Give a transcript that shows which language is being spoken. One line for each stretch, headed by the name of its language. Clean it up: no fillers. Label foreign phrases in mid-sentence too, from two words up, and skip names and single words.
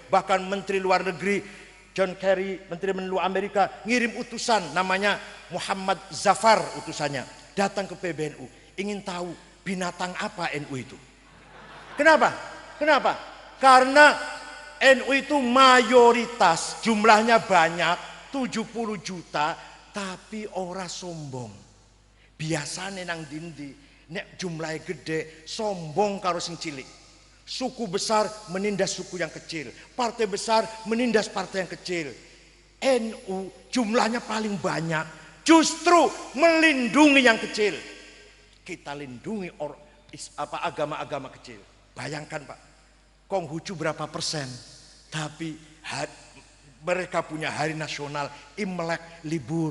Indonesian: Bahkan Menteri Luar Negeri John Kerry, Menteri Menlu Amerika, ngirim utusan namanya Muhammad Zafar utusannya. Datang ke PBNU, ingin tahu binatang apa NU itu. Kenapa? Kenapa? Karena NU itu mayoritas, jumlahnya banyak, 70 juta, tapi ora sombong.
Javanese: Biasanya nang dindi, nek jumlahnya gede, sombong karo sing cilik.
Indonesian: Suku besar menindas suku yang kecil, partai besar menindas partai yang kecil. NU jumlahnya paling banyak, justru melindungi yang kecil. Kita lindungi agama-agama kecil. Bayangkan Pak, Konghucu berapa persen, tapi mereka punya hari nasional, Imlek libur.